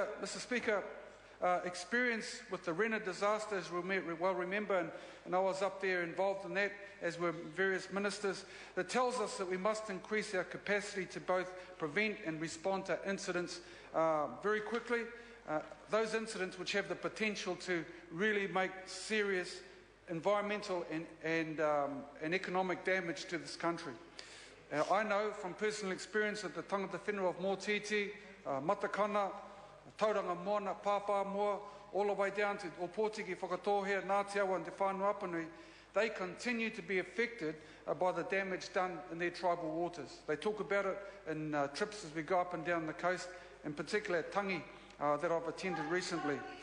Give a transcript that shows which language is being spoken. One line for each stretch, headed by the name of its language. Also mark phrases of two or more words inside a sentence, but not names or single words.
English: Speaker, experience with the Rena disaster, as we well remember, and I was up there involved in that, as were various ministers, that tells us that we must increase our capacity to both prevent and respond to incidents very quickly, those incidents which have the potential to really make serious environmental and economic damage to this country. I know from personal experience that the
Māori: tangata whenua
English: of Mōtiti, Matakana, Tauranga Moana, Pāpā Moa, all the way down to Opotiki, Whakatohea, Ngāti Awa and Te Whānau Apanui, they continue to be affected by the damage done in their tribal waters. They talk about it in trips as we go up and down the coast, in particular at Tangi that I've attended recently.